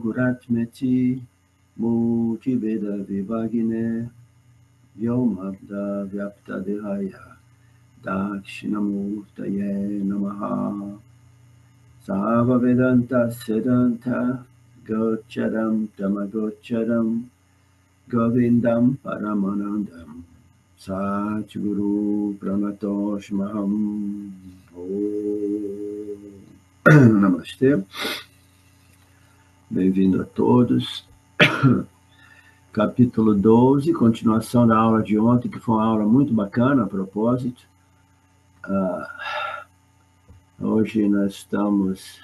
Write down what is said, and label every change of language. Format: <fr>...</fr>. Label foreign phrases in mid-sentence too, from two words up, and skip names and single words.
<sa>गुर्वात्मेति मूर्ति वेद विभागिने व्योमवद् व्याप्त देहाय दक्षिणामूर्तये नमः सर्व वेदान्त सिद्धान्त गोचरं तमगोचरम् गोविन्दं परमानन्दं सद्गुरु प्रणतोऽस्म्यहम्.</sa> <pt>Namastê. Bem-vindo a todos. Capítulo 12, continuação da aula de ontem, que foi uma aula muito bacana, a propósito. Hoje nós estamos...</pt>